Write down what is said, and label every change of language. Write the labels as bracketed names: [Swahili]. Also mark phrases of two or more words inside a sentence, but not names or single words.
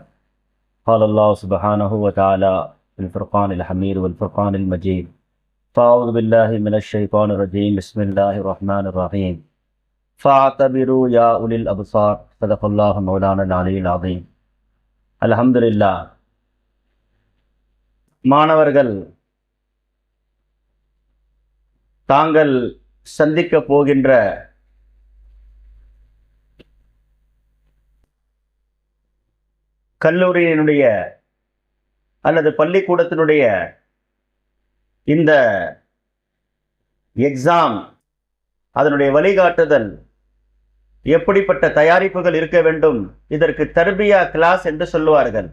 [Arabic] قال الله سبحانه وتعالى في الفرقان الحميد والفرقان المجيد: فأعوذ بالله من الشيطان الرجيم. بسم الله الرحمن الرحيم. فاعتبروا يا أولي الأبصار. صدق الله مولانا العلي العظيم. الحمد لله. [Tamil] மாணவர்கள் தாங்கள் சந்திக்க போகின்ற கல்லூரியினுடைய அல்லது பள்ளிக்கூடத்தினுடைய இந்த எக்ஸாம், அதனுடைய வழிகாட்டுதல், எப்படிப்பட்ட தயாரிப்புகள் இருக்க வேண்டும், இதற்கு தர்பியா கிளாஸ் என்று சொல்லுவார்கள்.